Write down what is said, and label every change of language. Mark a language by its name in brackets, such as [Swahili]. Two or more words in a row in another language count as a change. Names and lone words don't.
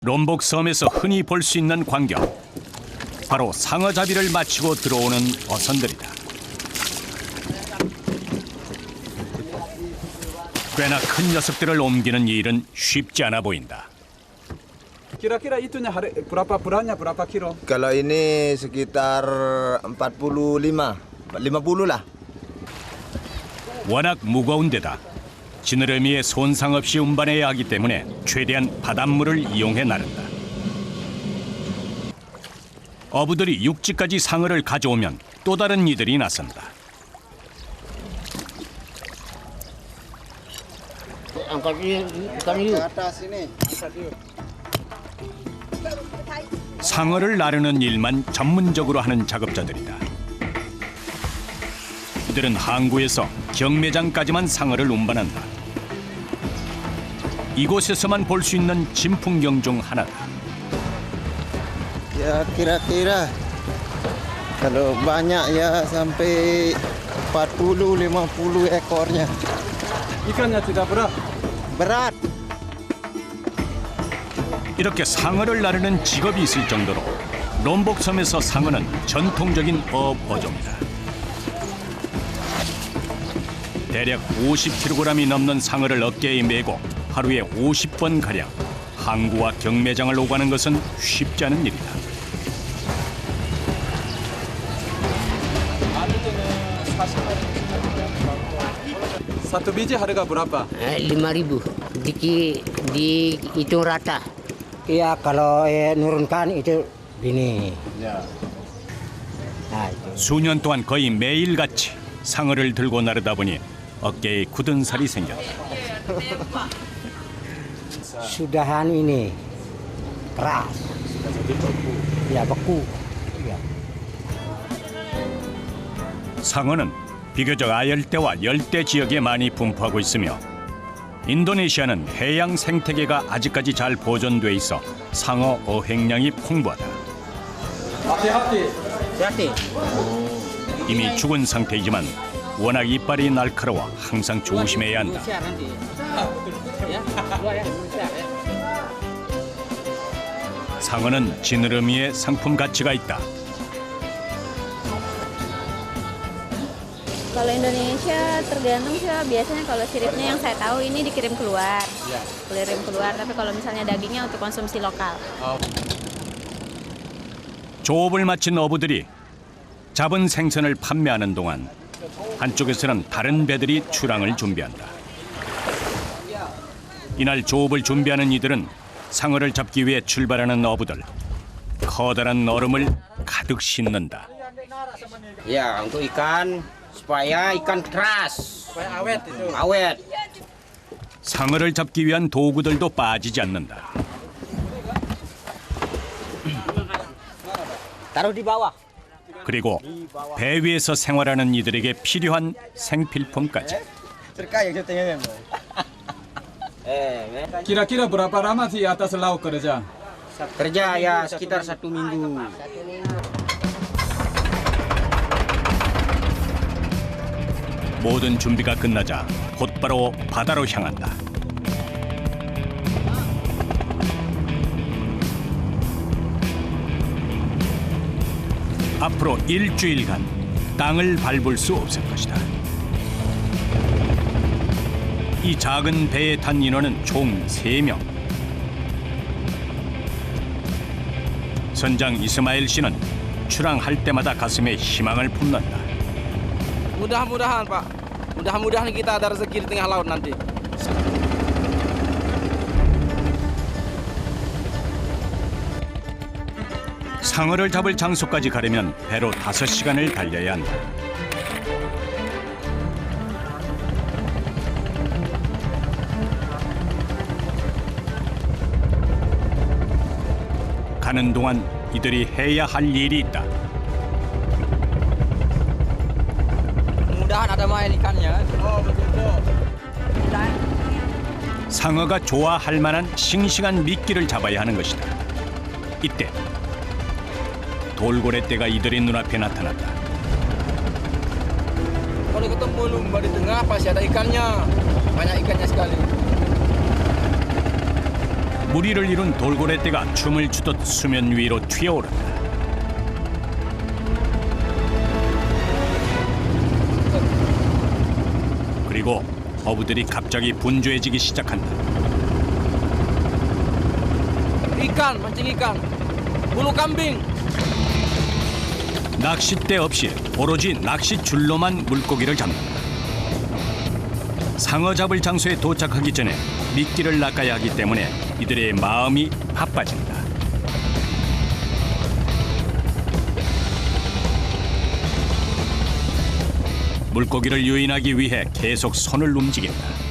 [Korean] 롬복 섬에서 흔히 볼 수 있는 광경. 바로 상어잡이를 마치고 들어오는 어선들이다. 꽤나 큰 녀석들을 옮기는 일은 쉽지 않아 보인다. [Indonesian] Kira-kira itunya berapa beratnya, berapa kilo? Kalau ini sekitar 45, 50 lah. [Korean] 워낙 무거운 데다 지느러미에 손상 없이 운반해야 하기 때문에 최대한 바닷물을 이용해 나른다. 어부들이 육지까지 상어를 가져오면 또 다른 이들이 나선다. 상어를 나르는 일만 전문적으로 하는 작업자들이다. 이들은 항구에서 경매장까지만 상어를 운반한다. 이곳에서만 볼 수 있는 진풍경 중 하나다. [Indonesian] Ya kira-kira kalau banyak ya sampai 40, 50 ekornya. 이간nya tidak berat. Berat. [Korean] 이렇게 상어를 나르는 직업이 있을 정도로 롬복섬에서 상어는 전통적인 어업어종이다. 대략 50kg이 넘는 상어를 어깨에 메고 하루에 50번가량 항구와 경매장을 오가는 것은 쉽지 않은 일이다. [Indonesian] Satu biji harga berapa? 5.000 dihitung rata. Iya, kalau nurunkan itu gini. Ya. Nah, itu. [Korean] 수년 동안 거의 매일같이 상어를 들고 나르다 보니 어깨에 굳은 살이 생겼다. [Indonesian] Sudahan ini keras. Ya, beku. Ya. [Korean] 상어는 비교적 아열대와 열대 지역에 많이 분포하고 있으며 인도네시아는 해양 생태계가 아직까지 잘 보존돼 있어 상어 어획량이 풍부하다. [Indonesian] Hati-hati. [Korean] 이미 죽은 상태이지만 워낙 이빨이 날카로워 항상 조심해야 한다. 상어는 지느러미에 상품 가치가 있다. [Indonesian] Kalau Indonesia tergantung sih, biasanya kalau siripnya yang saya tahu ini dikirim keluar, tapi kalau misalnya dagingnya untuk konsumsi lokal. [Korean] 조업을 마친 어부들이 잡은 생선을 판매하는 동안 한쪽에서는 다른 배들이 출항을 준비한다. 이날 조업을 준비하는 이들은 상어를 잡기 위해 출발하는 어부들. 커다란 얼음을 가득 싣는다. [Indonesian] Ya, untuk ikan supaya ikan keras. Supaya awet itu. Awet. [Korean] 상어를 잡기 위한 도구들도 빠지지 않는다. [Indonesian] Taruh di bawah. [Korean] 그리고 배 위에서 생활하는 이들에게 필요한 생필품까지. [Indonesian] Kira-kira berapa lama sih atas laut kerja? Kerja ya sekitar 1 minggu. [Korean] 모든 준비가 끝나자 곧바로 바다로 향한다. 앞으로 일주일간 땅을 밟을 수 없을 것이다. 이 작은 배에 탄 인원은 총 3명. 선장 이스마일 씨는 출항할 때마다 가슴에 희망을 품는다. [Indonesian] Mudah-mudahan Pak, mudah-mudahan kita ada rezeki di tengah laut nanti. [Korean] 상어를 잡을 장소까지 가려면 배로 5시간을 달려야 한다. 가는 동안 이들이 해야 할 일이 있다. [Indonesian] Mudahan ada main ikannya. [Korean] 상어가 좋아할 만한 싱싱한 미끼를 잡아야 하는 것이다. 이때 돌고래떼가 이들의 눈앞에 나타났다. [Indonesian] Kalau ketemu lumba di tengah pasti ada ikannya. Banyak ikannya sekali. [Korean] 무리를 이룬 돌고래떼가 춤을 추듯 수면 위로 튀어오른다. 그리고 어부들이 갑자기 분주해지기 시작한다. [Indonesian] Ikan, mancing ikan. Bulu kambing. [Korean] 낚싯대 없이 오로지 낚싯줄로만 물고기를 잡는다. 상어 잡을 장소에 도착하기 전에 미끼를 낚아야 하기 때문에 이들의 마음이 바빠진다. 물고기를 유인하기 위해 계속 손을 움직인다.